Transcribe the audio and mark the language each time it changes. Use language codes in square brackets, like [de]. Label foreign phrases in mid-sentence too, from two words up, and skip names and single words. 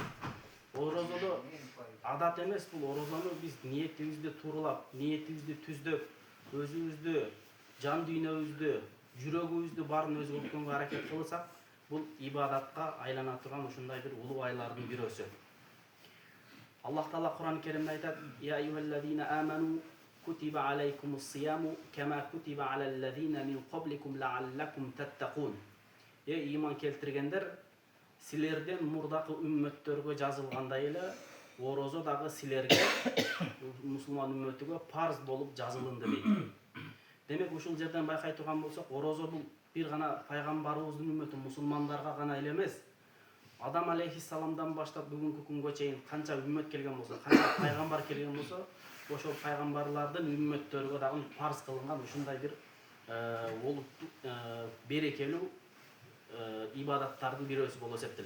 [ky] Орозодо адат эмес, бул орозону биз ниетибизди тууралап, ниетибизди түздөп, өзүбүздү, жан дүйнөбүздү, жүрөгүбүздү баарын өзгөрткөнгө аракет кылсак, бул ибадатка айлана турган ушундай бир улуу айлардын бирөөсү. Аллах Таала Кур'ан-ы Керимде айтат: [ar] "يا أيها الذين آمنوا كتب عليكم الصيام كما كتب على الذين من قبلكم لعلكم تتقون." [ky] Иман келтиргендер, силерден мурдакы үммөттөргө жазылгандай эле орозо дагы силерге, мусулман үммөтүгө парз болуп жазылынды дейт. Демек ушул жерден байкай турган болсок, орозо бул бир гана пайгамбарыбыздын үммөтү мусулмандарга гана эле эмес, Адам алейхиссаламдан баштап бүгүнкү күнгө чейин канча үммөт келген болсо, канча пайгамбар келген болсо, ошол пайгамбарлардын үммөттөргө дагы парз кылынган ушундай бир берекелүү ибадаттардын бирөөсү болуп эсептелет.